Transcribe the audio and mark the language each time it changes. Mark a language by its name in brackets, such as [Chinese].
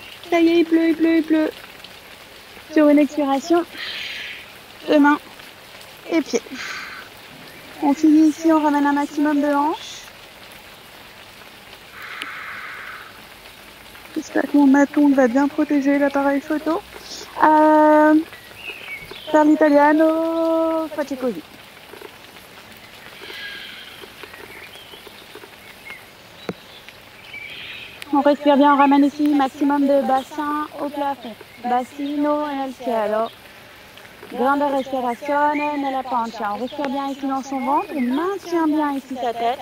[French] Ça y est, il pleut, il pleut, il pleut. Sur une expiration, deux mains et pieds. On finit ici, on ramène un maximum de hanches. J'espère que mon maton va bien protéger l'appareil photo. [Italian] Per l'italiano, faccio così. [French] On respire bien, on ramène ici maximum de bassin au plafond. [Italian] Bacino nel cielo. Grande respirazione nella pancia. [French] On respire bien ici dans son ventre. On maintient bien ici sa tête.